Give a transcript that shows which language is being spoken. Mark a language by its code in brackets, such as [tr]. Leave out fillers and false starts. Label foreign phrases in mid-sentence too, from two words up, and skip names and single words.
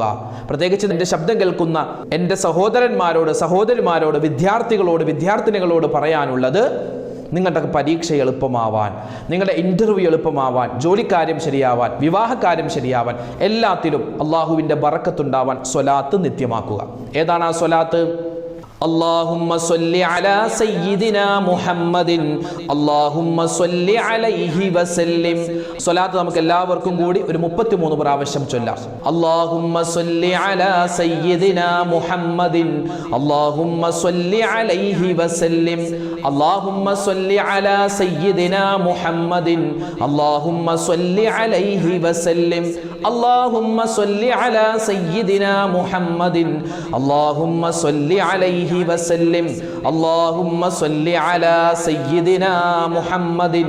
[ml] പ്രത്യേകിച്ച് എൻ്റെ ശബ്ദം കേൾക്കുന്ന എൻ്റെ സഹോദരന്മാരോട്, സഹോദരിമാരോട്, വിദ്യാർത്ഥികളോട്, വിദ്യാർത്ഥിനികളോട് പറയാനുള്ളത്, നിങ്ങളുടെ പരീക്ഷ എളുപ്പമാവാൻ, നിങ്ങളുടെ ഇൻ്റർവ്യൂ എളുപ്പമാവാൻ, ജോലിക്കാര്യം ശരിയാവാൻ, വിവാഹകാര്യം ശരിയാവാൻ, എല്ലാത്തിലും അള്ളാഹുവിൻ്റെ ബറക്കത്തുണ്ടാവാൻ സ്വലാത്ത് നിത്യമാക്കുക. ഏതാണ് ആ സ്വലാത്ത്? [ar] اللهم صل على سيدنا محمد اللهم صل عليه وسلم. [ml] സ്വലാത്ത് നമുക്ക് എല്ലാവർക്കും കൂടി ഒരു 33 പ്രാവശ്യം ചൊല്ലാം. [ar] اللهم صل على سيدنا محمد اللهم صل عليه وسلم اللهم صل على سيدنا محمد اللهم صل عليه وسلم اللهم صل على سيدنا محمد اللهم صل عليه وسلم اللهم صل على سيدنا محمد